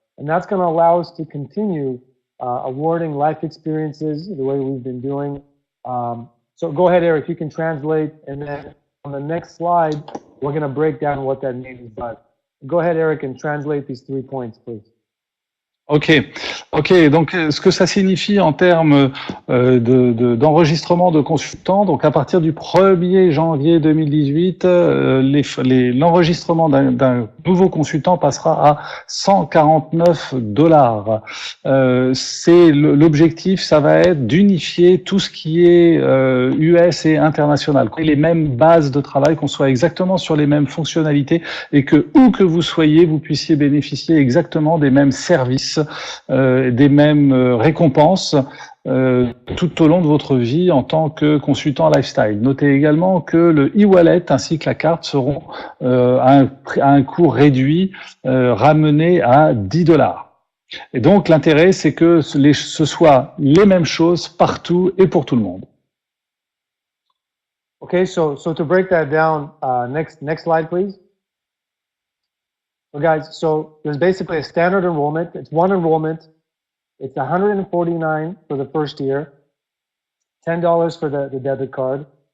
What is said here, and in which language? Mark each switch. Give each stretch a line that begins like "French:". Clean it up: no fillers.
English: And that's going to allow us to continue awarding life experiences the way we've been doing. So go ahead, Eric, you can translate, and then on the next slide, we're going to break down what that means. But go ahead, Eric, and translate these 3 points, please. Ok.
French: Donc, ce que ça signifie en termes d'enregistrement de consultants, donc à partir du 1er janvier 2018, l'enregistrement d'un nouveau consultant passera à $149. C'est l'objectif, ça va être d'unifier tout ce qui est US et international, qu'on ait les mêmes bases de travail, qu'on soit exactement sur les mêmes fonctionnalités et que où que vous soyez, vous puissiez bénéficier exactement des mêmes services, des mêmes récompenses tout au long de votre vie en tant que consultant lifestyle. Notez également que le e-wallet ainsi que la carte seront à un coût réduit, ramené à $10. Et donc l'intérêt, c'est que ce soit les mêmes choses partout et pour tout le monde.
English: Okay, so to break that down, next slide, please. So guys, so there's basically a standard enrollment. It's one enrollment. It's $149 for the first year, $10 for the debit card.